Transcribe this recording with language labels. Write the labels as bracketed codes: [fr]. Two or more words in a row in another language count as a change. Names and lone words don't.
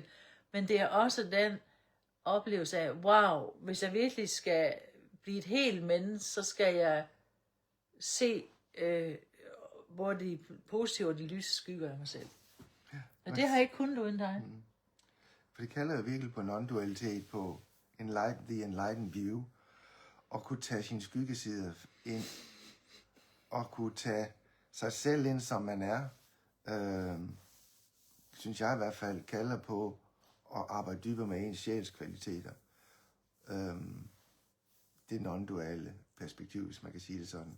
[da] Men det er også den oplevelse af, wow, hvis jeg virkelig skal blive et helt menneske, så skal jeg se, hvor de positive og de lyse skygger af mig selv. Ja, og det har jeg ikke kunnet uden dig. For det kalder jo virkelig på non-dualitet, på [en] the enlightened view, [da] og kunne tage sine skyggesider ind, og kunne tage sig selv ind, som man er, synes jeg i hvert fald, kalder på at arbejde dybere med ens sjælskvaliteter. Det non-duale perspektiv, hvis man kan sige det sådan.